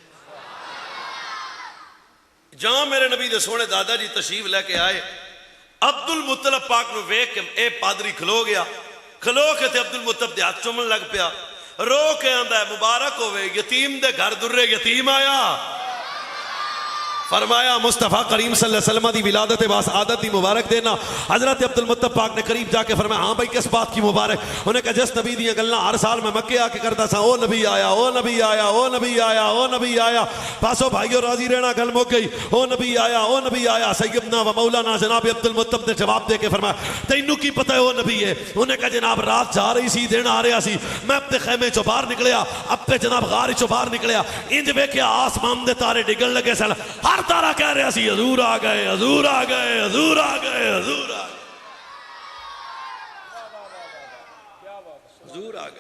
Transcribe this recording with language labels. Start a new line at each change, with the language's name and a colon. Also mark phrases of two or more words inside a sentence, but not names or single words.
Punjabi: جہاں میرے نبی دے سوہنے دادا جی تشریف لیکے آئے، عبدالمطلب پاک نوں ویکھ کے اے پادری کھلو گیا. کھلو کے تے عبدالمطلب دے ہاتھ چمن لگ پیا، رو کے آندا ہے مبارک ہووے یتیم دے گھر دُرِّ یتیم آیا. فرمایا مصطفیٰ کریم
Arabic: صلى الله عليه وسلم
Punjabi: دی ولادت باسعادت دی مبارک دینا.
Urdu: حضرت عبدالمطلب پاک نے قریب جاکے فرمایا ہاں بھائی کس بات کی مبارک.
Punjabi: انہاں کہا جس نبی دی گلاں ہر سال میں مکے آکے کرتا سا، او نبی آیا، او نبی آیا، او نبی آیا، او نبی آیا. پاسو بھائیو راضی رہنا، گل مک گئی. او نبی آیا، او نبی آیا.
Arabic: سيدنا ومولانا
Punjabi: جناب عبدالمطلب نے جواب دے کے فرمایا تینوں کی پتا ہے او نبی ہے. انہاں کہا جناب رات جا رہی سی، دن آ رہا سی، میں اپنے خیمے چوں باہر نکلیا، اپنے جناب غار چوں باہر نکلیا، انج ویکھیا آسمان دے تارے ڈگن لگے سن، ہر تارا کہہ رہا سی حضور آ گئے، حضور آ گئے، حضور آ گئے، حضور آ گئے، حضور آ گئے.